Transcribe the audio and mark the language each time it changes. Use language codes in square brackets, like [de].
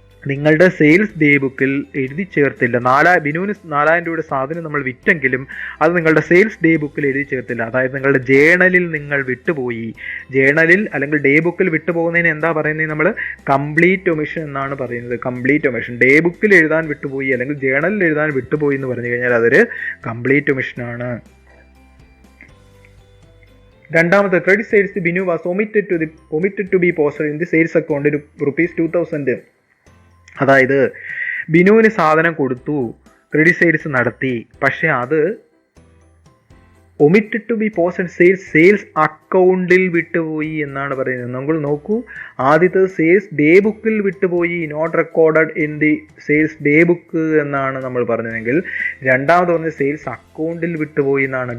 [ml] നിങ്ങളുടെ sales day ബുക്കിൽ എഴുതി ചേർത്തില്ല. ബിനുവിന് 4000 രൂപയുടെ സാധനം നമ്മൾ വിറ്റെങ്കിലും അത് നിങ്ങളുടെ സെയിൽസ് ഡേ ബുക്കിൽ എഴുതി ചേർത്തില്ല. അതായത് നിങ്ങളുടെ ജേണലിൽ നിങ്ങൾ വിട്ടുപോയി. ജേണലിൽ അല്ലെങ്കിൽ ഡേ ബുക്കിൽ വിട്ടുപോകുന്നതിന് എന്താ പറയുന്നത്? നമ്മൾ കംപ്ലീറ്റ് ഒമിഷൻ എന്നാണ് പറയുന്നത്. Complete omission. ഡേ ബുക്കിൽ എഴുതാൻ വിട്ടുപോയി അല്ലെങ്കിൽ ജേണലിൽ എഴുതാൻ വിട്ടുപോയി എന്ന് പറഞ്ഞു കഴിഞ്ഞാൽ അതൊരു കംപ്ലീറ്റ് ഒമിഷനാണ്. [en] രണ്ടാമത്തെ, credit sales Binu was omitted to be posted in the sales account ₹2000. [ml] അതായത് ബിനുവിന് സാധനം കൊടുത്തു, ക്രെഡിറ്റ് സെയിൽസ് നടത്തി, പക്ഷെ അത് [en] omitted to be posted [ml] sales അക്കൗണ്ടിൽ വിട്ടുപോയി എന്നാണ് പറയുന്നത്. നമ്മൾ നോക്കൂ, ആദ്യത്തെ സെയിൽസ് ഡേ ബുക്കിൽ വിട്ടുപോയി, [en] not recorded in the sales day book [ml] എന്നാണ് നമ്മൾ പറഞ്ഞതെങ്കിൽ, രണ്ടാമത് പറഞ്ഞ സെയിൽസ് അക്കൗണ്ടിൽ വിട്ടുപോയി എന്നാണ്.